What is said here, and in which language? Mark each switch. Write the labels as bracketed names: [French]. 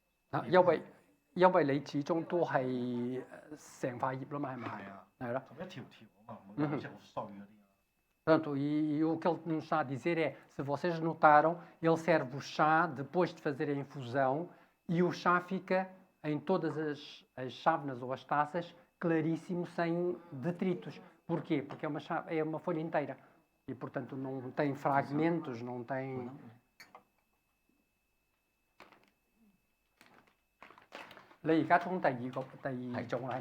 [Vietnamese] À, do vì [Cantonese] 你始終都係成塊葉啦嘛，係咪？係咯。同一條條啊嘛，唔好似好碎嗰啲。 [Portuguese] Pronto, e o que ele nos está a dizer é, se vocês notaram, ele serve o chá depois de fazer a infusão e o chá fica em todas as chávenas ou as taças claríssimo, sem detritos. Porquê? Porque é uma folha inteira e, portanto, não tem fragmentos, não tem... [Cantonese] 你而家沖第二種啦，係咪？